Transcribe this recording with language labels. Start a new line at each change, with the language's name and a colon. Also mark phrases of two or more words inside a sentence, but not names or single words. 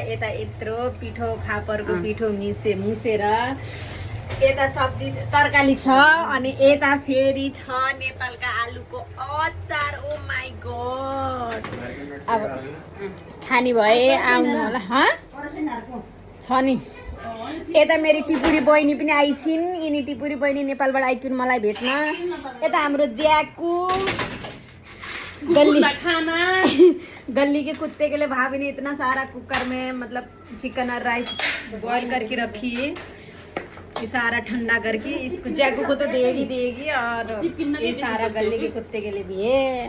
Nepali: यता यत्रो पिठो फापरको पिठो मुसेर यता सब्जी तरकारी छ अनि यता फेरि छ नेपालका आलुको अचार।
English: Oh my God.
Nepali: अब खानी भए आउनु होला। छ नि यता मेरी टिपुरी बहिनी पनि आइसिन्। यिनी टिपुरी बहिनी नेपालबाट आइकिन मलाई भेट्न। यता हाम्रो
Hindi: ज्याकू गली के कुत्ते के लिए भाभी ने इतना सारा कुकर में मतलब चिकन और राइस बॉईल करके रखी है। ये सारा ठंडा करके इसको जैकू को तो देगी और ये सारा गली के कुत्ते के लिए भी है।